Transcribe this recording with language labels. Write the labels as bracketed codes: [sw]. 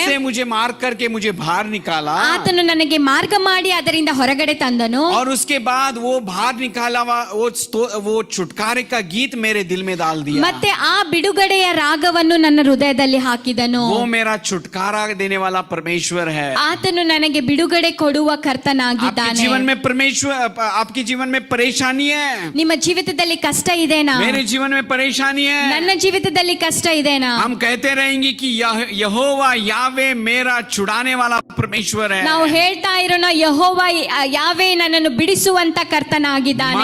[hi] उससे मुझे मार करके मुझे बाहर निकाला. [kn] ಆತನು ನನಗೆ ಮಾರ್ಗ ಮಾಡಿ ಅದರಿಂದ ಹೊರಗಡೆ ತಂದನು. [hi] और उसके बाद वो बाहर निकाला वो छुटकारे का गीत मेरे दिल में डाल दिया. [kn] ಮತ್ತೆ ಆ ಬಿಡುಗಡೆಯ ರಾಗವನ್ನು ನನ್ನ ಹೃದಯದಲ್ಲಿ ಹಾಕಿದನು. [hi] वो मेरा छुटकारा देने वाला परमेश्वर है. [kn] ಆತನು ನನಗೆ ಬಿಡುಗಡೆ ಕೊಡುವ ಕರ್ತನಾಗಿದ್ದಾನೆ. [hi] आपके जीवन में परमेश्वर, आपके जीवन में परेशानी है. [kn] ನಿಮ್ಮ ಜೀವಿತದಲ್ಲಿ ಕಷ್ಟ ಇದೆನಾ? [hi] मेरे जीवन में परेशानी है. [kn] ನನ್ನ ಜೀವಿತದಲ್ಲಿ ಕಷ್ಟ ಇದೆನಾ? [hi] हम कहते रहेंगे कि यहोवा यावे मेरा छुड़ाने वाला परमेश्वर है. [kn] ನಾವು ಹೇಳ್ತಾ ಇರೋಣ ಯೆಹೋವ ಯಾವೇ ನನ್ನನ್ನು ಬಿಡಿಸುವಂತ ಕರ್ತನಾಗಿದ್ದಾನೆ.